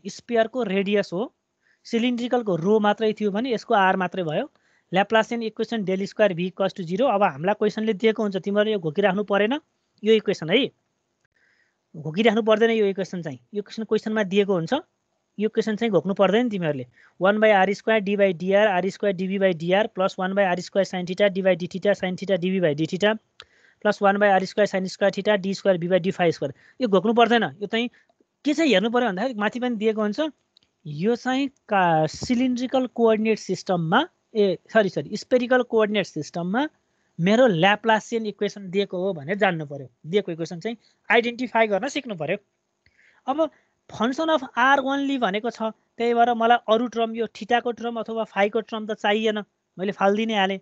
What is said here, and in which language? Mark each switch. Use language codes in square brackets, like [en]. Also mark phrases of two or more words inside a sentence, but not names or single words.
[ne] स्पेयरको रेडियस हो, सिलिन्ड्रिकलको रो मात्रै थियो भने यसको R मात्रै भयो। [en] Laplacian equation del square V equals to 0. [ne] अब हामीलाई क्वेसनले दिएको हुन्छ, तिमीहरू यो घोकिराख्नु परेन यो इक्वेसन है, घोकिराख्नु पर्दैन यो इक्वेसन चाहिँ। यो क्वेसनमा दिएको हुन्छ, यो क्वेसन चाहिँ घोक्नु पर्दैन तिमीहरूले। [en] 1 by R square d by dr R square dV by dr plus 1 by R square sin theta d by d theta sin theta dV by d theta plus 1 by R square sin square theta d square V by d phi square. [ne] यो घोक्नु पर्दैन। यो चाहिँ के चाहिँ हेर्नु पर्यो भन्दाखेरि माथि पनि दिएको हुन्छ, यो चाहिँ [en] cylindrical coordinate systemमा [ne] सरी [en] spherical coordinate systemमा [ne] मेरो [en] Laplacian equation [ne] दिएको हो भनेर जान्नु पर्यो। दिएको इक्वेसन चाहिँ आइडेन्टिफाई गर्न सिक्नु पर्यो। अब [en] function of R only [ne] भनेको छ, त्यही भएर मलाई अरू टर्म यो थीटाको टर्म अथवा फाइको टर्म त चाहिएन, मैले फाल्दिनै हालेँ।